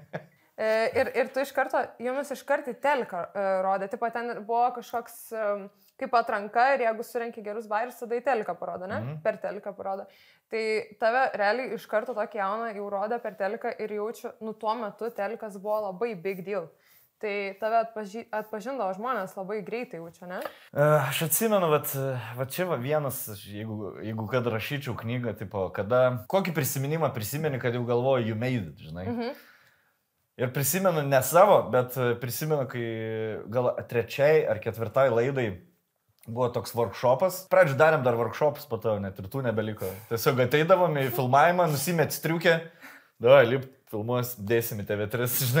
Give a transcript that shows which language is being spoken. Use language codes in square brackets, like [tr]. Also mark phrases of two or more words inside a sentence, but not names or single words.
[lt] Ir tu iš karto, jumis iš karto į telką rodė, tipo ten buvo kažkoks, kaip atranka ir jeigu surenki gerus bairius, tada į teliką parodo, ne? Per teliką parodo. Tai tave realiai iš karto tokį jauną jau rodė per teliką ir jaučiu, tuo metu telikas buvo labai [en] big deal. [lt] Tai tave atpažindavo žmonės labai greitai jaučia, ne? Aš atsimenu, va čia vienas, jeigu kad rašyčiau knygą, tipo, kokį prisiminimą prisimeni, kad jau galvoju, [en] you made it, [lt] žinai. Ir prisimenu ne savo, bet prisimenu, kai gal 3. ar 4. laidai buvo toks workshopas. Pradžių darėm dar workshopas, po to net ir tų nebeliko. Tiesiog ateidavom į filmavimą, nusimėt striukę, davai, lip, filmuos, dėsim į TV3, žinai.